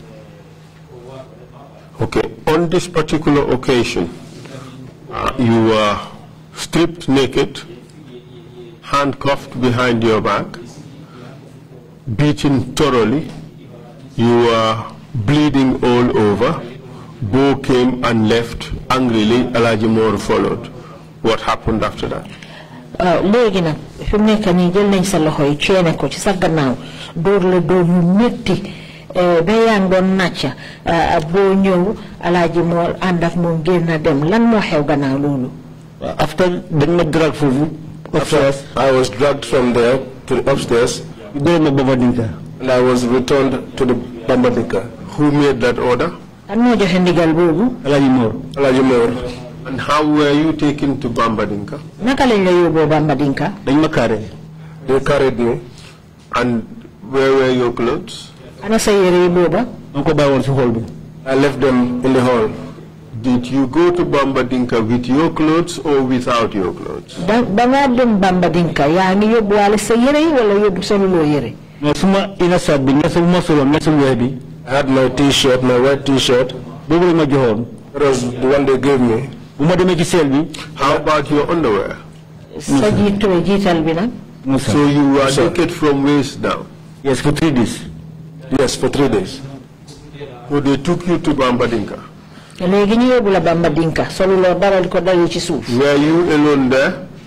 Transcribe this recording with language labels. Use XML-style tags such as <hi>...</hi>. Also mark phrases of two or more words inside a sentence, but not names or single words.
<en>Okay, on this particular occasion, you were stripped naked, handcuffed behind your back, beaten thoroughly, you were bleeding all over. Bo came and left angrily. Alaji Moore followed. What happened after that?</en> <wo>Léegi nag fi mu nekk nii jël nañ sa loxo yi ceene ko ci sa gannaaw dóor la dóor yu métti ba yaa ngi doon nàcca boo ñëw Alaaji Moor ànd ak moom génn dem lan moo xew gannaaw loolu. After dañ ma drag foofu upstairs,</wo> <en>I was dragged from there to the upstairs and I was returned to the Bambadinka. Who made that order?</en> <wo>Kan moo joxe ndigal boobu? Alaaji Moor. Alaaji Moor.</wo> <en>And how were you taken to Bambadinka?</en> <wo>Naka lañ la yóbboo Bambadinka? Dañ ma carré.</wo> <en>They carried me. And where were your clothes?</en> <wo>Ana sa yére yi booba? Ma ko bàyyi woon ci hall bi.</wo> <en>I left them in the hall. Did you go to Bambadinka with your clothes or without your clothes?</en> <wo>Da nga dem Bambadinka yaa ngi yóbbuwaale sa yére yi wala yóbbu soluloo yére? No, suma ina sat bi nesul ma solo nesul weex bi.</wo> <en>I had my t-shirt, my white t-shirt.</en> <wo>Boobu lañ ma joxoon.</wo> <en>That was the one they gave me. How about your underwear? So you were naked from waist down? Yes, for 3 days. Yes, for 3 days. So they took you to Bambadinka? Were you alone there?</en>